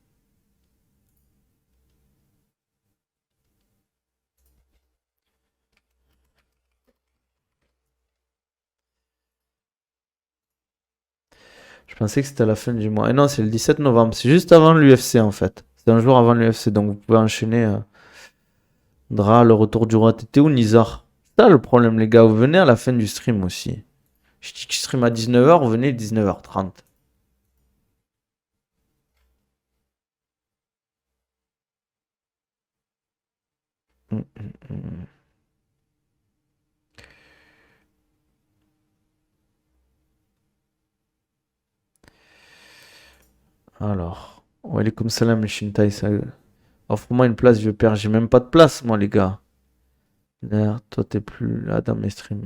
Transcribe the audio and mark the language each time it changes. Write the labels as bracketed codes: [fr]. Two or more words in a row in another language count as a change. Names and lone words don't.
[fr] Je pensais que c'était à la fin du mois. Et non, c'est le 17 novembre. C'est juste avant l'UFC en fait. C'est un jour avant l'UFC. Donc vous pouvez enchaîner. Dra, le retour du roi. T'étais où, Nizar? C'est ça le problème, les gars. Vous venez à la fin du stream aussi. Je dis que je stream à 19h, vous venez à 19h30. Hum, hum, hum. Alors. [ar] وعليكم السلام, [fr] Shintai. Offre-moi une place, vieux père. J'ai même pas de place, moi, les gars. D'ailleurs, toi, t'es plus là dans mes streams.